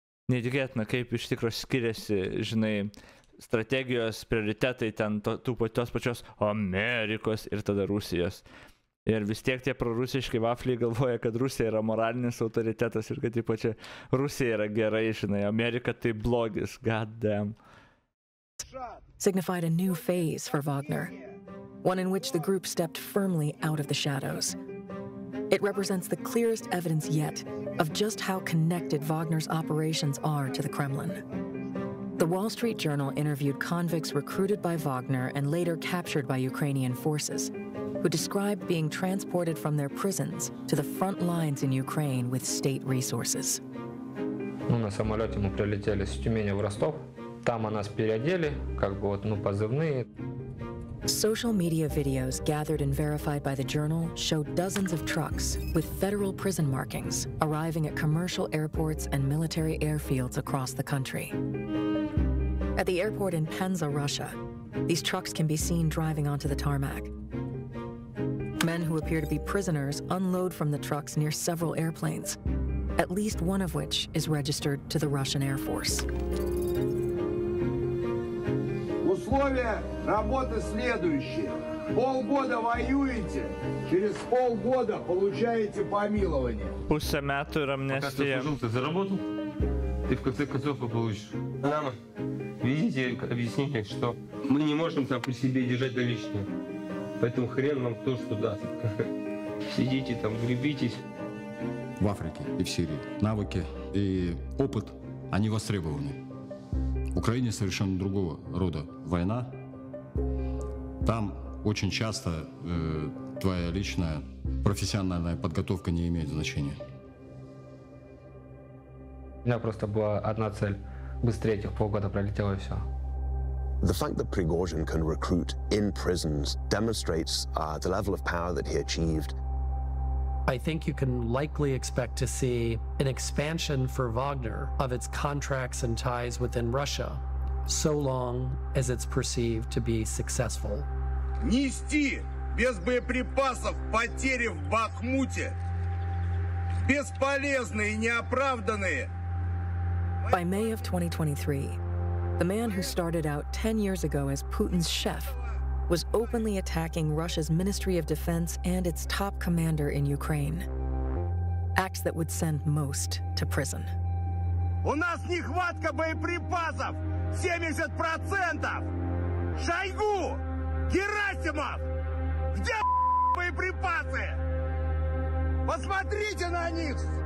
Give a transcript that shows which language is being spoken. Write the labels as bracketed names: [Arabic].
[Lithuanian] Neįtikėtina, kaip iš tikro skiriasi, žinai, strategijos prioritetai ten tos pačios Amerikos ir tada Rusijos. Ir vis tiek tie prorusiški vafliai galvoja, kad Rusija yra moralinis autoritetas ir kad taip čia Rusija yra gerai, žinai, Amerika tai blogis, [English] god damn. Signified a new phase for Wagner, one in which the group stepped firmly out of the shadows. It represents the clearest evidence yet of just how connected Wagner's operations are to the Kremlin. The Wall Street Journal interviewed convicts recruited by Wagner and later captured by Ukrainian forces, who described being transported from their prisons to the front lines in Ukraine with state resources. [Russian] На самолете мы прилетели с Тюмени в Ростов. Там нас переодели, позывные. [English] Social media videos gathered and verified by the Journal showed dozens of trucks with federal prison markings arriving at commercial airports and military airfields across the country. At the airport in Penza, Russia, these trucks can be seen driving onto the tarmac. Men who appear to be prisoners unload from the trucks near several airplanes, at least one of which is registered to the Russian Air Force. [Russian] Условия работы следующие. Полгода воюете, через полгода получаете помилование. [Lithuanian] Pusę metų ir amnestija. [Russian] Пока ты заработал, ты в конце концов получишь. Нам видите, объясните, что мы не можем там при себе держать наличные. Поэтому хрен вам кто что даст. Сидите там, гребитесь. В Африке и в Сирии навыки и опыт, они востребованы. В Украине совершенно другого рода война, Там очень часто твоя личная профессиональная подготовка не имеет значения. У меня просто была одна цель. Быстрее этих полгода пролетело и все. [English] The fact that Prigozhin can recruit in prisons demonstrates the level of power that he achieved. I think you can likely expect to see an expansion for Wagner of its contracts and ties within Russia, so long as it's perceived to be successful. [Russian] Нести без боеприпасов потери в Бахмуте. Бесполезные и неоправданные. [English] By May of 2023, the man who started out 10 years ago as Putin's chef was openly attacking Russia's Ministry of Defense and its top commander in Ukraine. Acts that would send most to prison. [Russian] У нас нехватка боеприпасов 70%. Шойгу! Герасимов! Где боеприпасы? Посмотрите на них!